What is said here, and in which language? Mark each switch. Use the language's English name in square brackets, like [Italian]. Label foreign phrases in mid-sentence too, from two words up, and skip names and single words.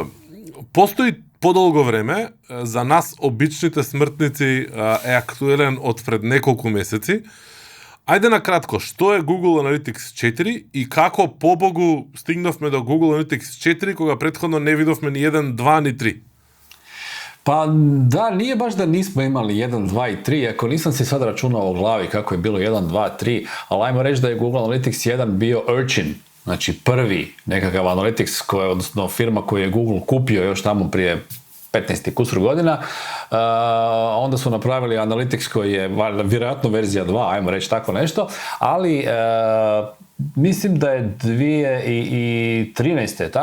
[Macedonian] Постои подолго време, за нас обичните смртници е актуелен од пред неколку месеци. Ајде на кратко, што е Google Analytics 4 и како побогу стигнавме до Google Analytics 4 кога претходно не видовме ни 1, 2, ни 3? [Croatian] Pa da, nije baš da nismo imali 1, 2 i 3, ako nisam si sad računao u glavi kako je bilo 1, 2, 3, ali ajmo reći da je Google Analytics 1 bio Urchin, znači prvi nekakav Analytics, odnosno firma koju je Google kupio još tamo prije 15 kusur godina, onda su napravili Analytics koji je vjerojatno verzija 2, ajmo reći tako nešto, ali mislim da je 2013.